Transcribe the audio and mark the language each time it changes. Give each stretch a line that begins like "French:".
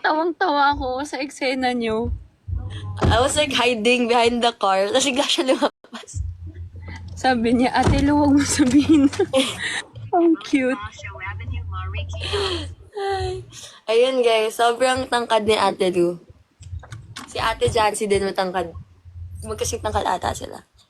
Filipino: Tawang-tawa ako sa eksena niyo.
English: I was like hiding behind the car.
Filipino: Tapos bigla siya lumabas. Sabi niya, Ate Lu, huwag mo sabihin. Ang cute. Ay. Ayun guys, sobrang tangkad ni Ate Lu. Si Ate Jancy din matangkad. Magkasing tangkad ata sila.